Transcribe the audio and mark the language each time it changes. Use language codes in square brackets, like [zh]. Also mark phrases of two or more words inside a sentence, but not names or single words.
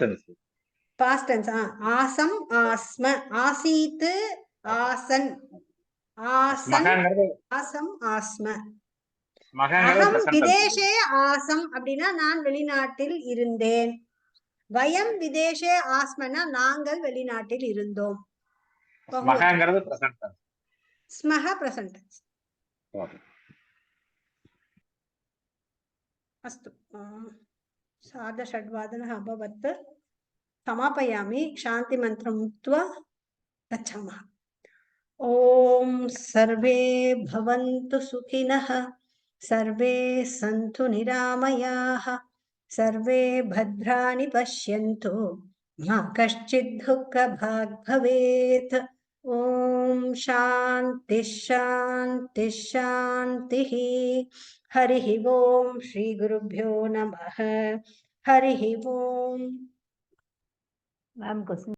[sa] டென்ஸ் आसम् आस्म आसीत् आसन् आसम् आस्म अहम् विदेशे आसम् [ta] அப்படின்னா நான் வெளிநாட்டில் இருந்தேன் [sa] वयम् विदेशे आस्मना [ta] நாங்கள் வெளிநாட்டில் இருந்தோம் [sa] ஸ்மஹ [en] present tense [sa] अस्तु सार्धषड्वादनः अभवत् समापयामि शान्तिमन्त्रम् उक्त्वा गच्छामः ॐ सर्वे भवन्तु सुखिनः सर्वे सन्तु निरामयाः सर्वे भद्राणि पश्यन्तु मा कश्चित् दुःखभाग् भवेत् ओम् शान्ति शान्ति शान्ति. हरिः ओम् श्री गुरुभ्यो नमः. हरिः ओम्. [en] ma'am question